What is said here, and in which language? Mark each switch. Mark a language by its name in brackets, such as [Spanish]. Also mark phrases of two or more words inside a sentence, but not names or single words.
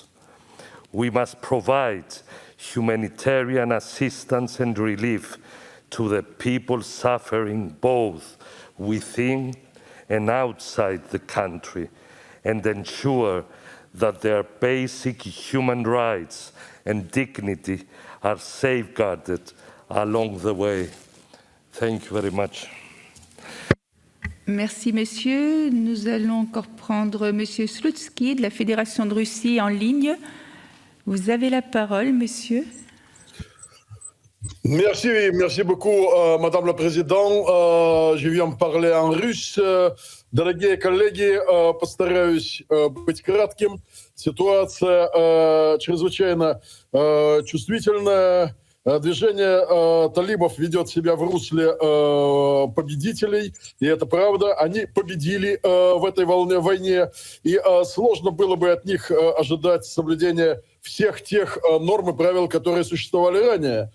[English] We must provide humanitarian assistance and relief to the people suffering both within and outside the country, and ensure that their basic human rights and dignity are safeguarded along the way. Thank you very much. [French] Merci, messieurs. Nous allons encore prendre Monsieur Slutsky de la Fédération de Russie en ligne. Vous avez la parole, monsieur. Merci beaucoup, Madame la Présidente. Je viens parler en russe. [Russian] Дорогие коллеги, постараюсь быть кратким. Ситуация чрезвычайно чувствительная. Движение талибов ведет себя в русле победителей, и это правда. Они победили в этой войне, и сложно было бы от них ожидать соблюдения всех тех норм и правил, которые существовали ранее.